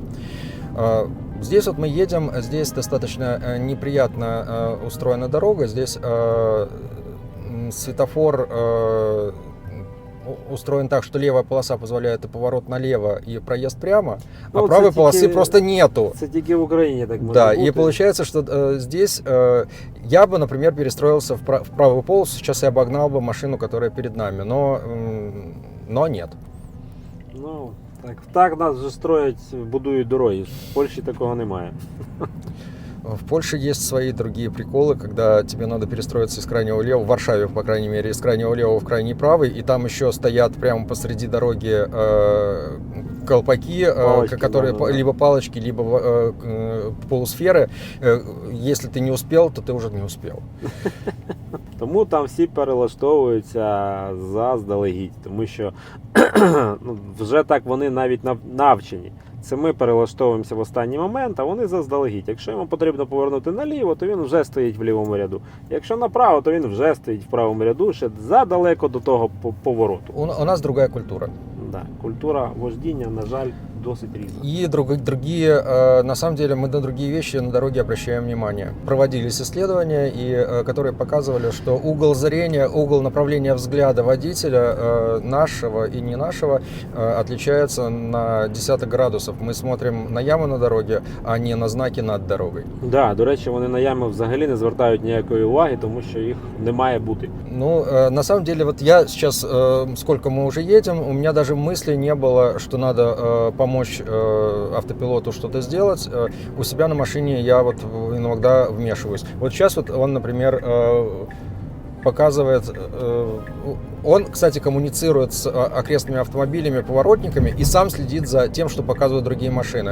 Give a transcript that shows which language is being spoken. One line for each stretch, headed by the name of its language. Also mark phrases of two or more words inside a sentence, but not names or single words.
Russian: Здесь вот мы едем, здесь достаточно неприятно устроена дорога, здесь светофор устроен так, что левая полоса позволяет и поворот налево, и проезд прямо, а правой полосы просто нету. Это тільки в Украине так можно. Да, и получается, что здесь я бы, например, перестроился в правую полосу, сейчас я обогнал бы машину, которая перед нами, но нет.
Ukrainian: Ну, так нас вже строять, будують дороги. В Польщі такого немає.
Russian: В Польше есть свои другие приколы, когда тебе надо перестроиться из крайнего левого, в Варшаве, по крайней мере, из крайнего левого в крайний правый, и там еще стоят прямо посреди дороги колпаки, которые либо палочки, либо полусферы. Если ты не успел, то ты уже не успел.
Ukrainian: Тому там всі перелаштовуються заздалегідь, тому що вже так вони навіть навчені. Це ми перелаштовуємося в останній момент, а вони заздалегідь. Якщо йому потрібно повернути наліво, то він вже стоїть в лівому ряду. Якщо направо, то він вже стоїть в правому ряду, ще задалеко до того повороту.
Russian: У нас другая культура.
Ukrainian: Да, культура вождіння, на жаль, досить різна.
Russian: И другие, на самом деле, мы на другие вещи на дороге обращаем внимание. Проводились исследования, которые показывали, что угол зрения, угол направления взгляда водителя, нашего и не нашего, отличается на десяток градусов. Мы смотрим на ямы на дороге, а не на знаки над дорогой. Да,
Ukrainian: до речі, вони на ями взагалі не звертають ніякої уваги, тому що їх не має бути.
Russian: Ну, на самом деле, вот я сейчас, сколько мы уже едем, у меня даже мысли не было, что надо помочь автопилоту что-то сделать. У себя на машине я вот иногда вмешиваюсь. Вот сейчас вот он, например, показывает, он, кстати, коммуницирует с окрестными автомобилями, поворотниками и сам следит за тем, что показывают другие машины.